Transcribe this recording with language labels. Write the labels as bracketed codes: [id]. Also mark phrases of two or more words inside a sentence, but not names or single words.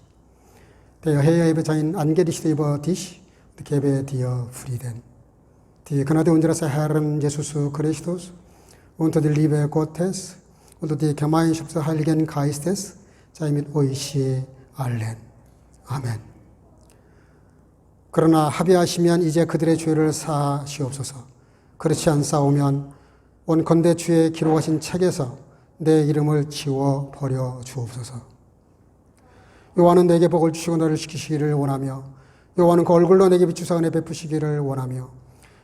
[de] Der Herr hebe sein Angesicht über dich und gebe dir Frieden. Die Gnade unseres Herrn Jesus Christus und die Liebe Gottes und die Gemeinschaft des Heiligen Geistes sei mit euch allen. [ko] 아멘. 그러나 합의하시면 이제 그들의 죄를 사하시옵소서. 그렇지 않사오면 원컨대 주의 기록하신 책에서 내 이름을 지워 버려 주옵소서. 여호와는 내게 복을 주시고 너를 지키시기를 원하며 여호와는 그 얼굴로 내게 비추사 은혜 베푸시기를 원하며